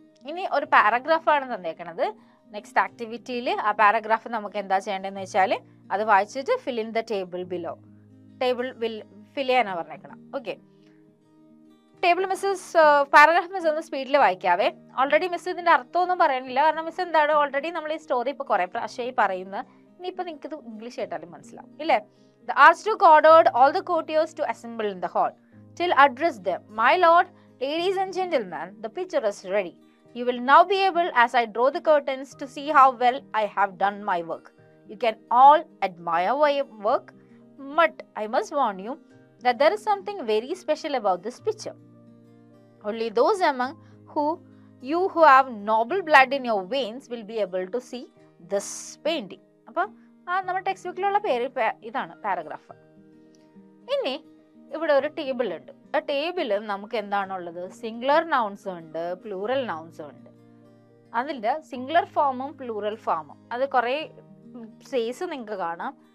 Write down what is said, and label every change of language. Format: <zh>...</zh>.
<ml>ഇനി ഒരു പാരഗ്രാഫാണ് തന്നേക്കണത്. നെക്സ്റ്റ് ആക്ടിവിറ്റിയിൽ ആ പാരഗ്രാഫ് നമുക്ക് എന്താ ചെയ്യേണ്ടതെന്ന് വെച്ചാൽ അത് വായിച്ചിട്ട്</ml> <en>Fill in the table below.</en> <ml>Table ഫിൽ ചെയ്യാനാണ് പറഞ്ഞേക്കണം. ഓക്കെ, ടേബിൾ പാരഗ്രാഫ് മിസ് ഒന്ന് സ്പീഡിൽ വായിക്കാവേ. ഓൾറെഡി മിസ് ഇതിന്റെ അർത്ഥമൊന്നും പറയാനില്ല, കാരണം മിസ് എന്താണ് ഓൾറെഡി നമ്മൾ ഈ സ്റ്റോറി ഇപ്പൊ കുറെ പ്രാവശ്യമായി പറയുന്നത്. ഇനിയിപ്പോ നിങ്ങൾക്ക് ഇത് ഇംഗ്ലീഷ് കേട്ടാലും മനസ്സിലാവും ഇല്ലേ?</ml> <en>The Archduke ordered all the courtiers to assemble in the hall. Till addressed them, "My lord, ladies and gentlemen, the picture is ready. You will now be able, as I draw the curtains, to see how well I have done my work. You can all admire my work, but I must warn you that there is something very special about this picture. Only those among you who have noble blood in your veins will be able to see this painting."</en> <ml>അപ്പോൾ നമ്മുടെ text ബുക്കിലുള്ള ഇതാണ് paragraph. ഇനി ഇവിടെ ഒരു table ഉണ്ട്. ആ ടേബിളിൽ നമുക്ക് എന്താണുള്ളത്, സിംഗുലർ നൗൺസും ഉണ്ട്, പ്ലൂറൽ നൗൺസും ഉണ്ട്. അതിൻ്റെ സിംഗുലർ ഫോമും പ്ലൂറൽ ഫോമും അത് കുറേ സ്പേസ് നിങ്ങൾക്ക് കാണാം.</ml>